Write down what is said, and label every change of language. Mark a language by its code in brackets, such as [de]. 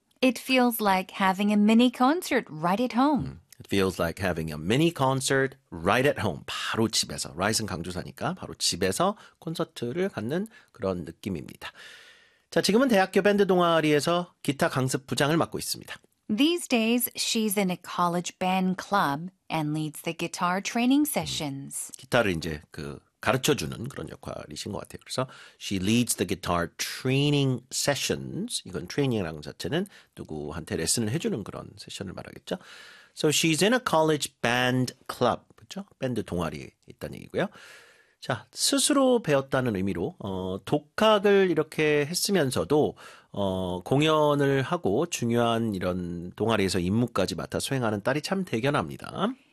[en] It feels like having a mini concert right at home. It feels like having a mini concert right at home. [ko] 바로 집에서. Right은 강조사니까 바로 집에서 콘서트를 갖는 그런 느낌입니다. 자, 지금은 대학교 밴드 동아리에서 기타 강습 부장을 맡고 있습니다. [en] These days, she's in a college band club and leads the guitar training sessions. [ko] 기타를 이제 그 가르쳐주는 그런 역할이신 것 같아요. 그래서 [en] she leads the guitar training sessions. [ko] 이건 training이라는 자체는 누구한테 레슨을 해주는 그런 세션을 말하겠죠. [en] So she's in a college band club. [ko] 그렇죠? 밴드 동아리에 있다는 얘기고요. 자, 스스로 배웠다는 의미로 독학을 이렇게 했으면서도 공연을 하고 중요한 이런 동아리에서 임무까지 맡아 수행하는 딸이 참 대견합니다.